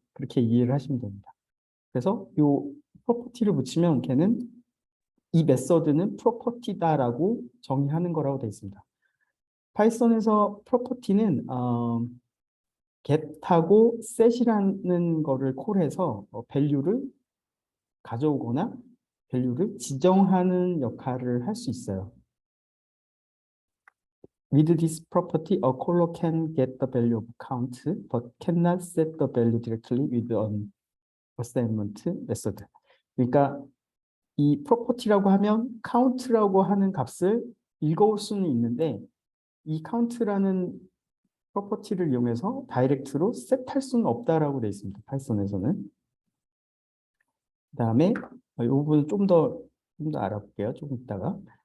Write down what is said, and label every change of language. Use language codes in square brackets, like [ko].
[ko] 그렇게 이해를 하시면 됩니다. 그래서 이 프로퍼티를 붙이면 걔는 이 메서드는 프로퍼티다라고 정의하는 거라고 되어 있습니다. 파이썬에서 프로퍼티는 get하고 set이라는 거를 콜해서 value를 가져오거나 value를 지정하는 역할을 할 수 있어요. [en] With this property, a caller can get the value of count, but cannot set the value directly with an assignment method. [ko] 그러니까 이 property라고 하면 count라고 하는 값을 읽어올 수는 있는데, 이 count라는 프로퍼티를 이용해서 다이렉트로 셋할 수는 없다라고 되어 있습니다. 파이썬에서는. 그다음에 이 부분을 좀 더 알아볼게요. 조금 있다가.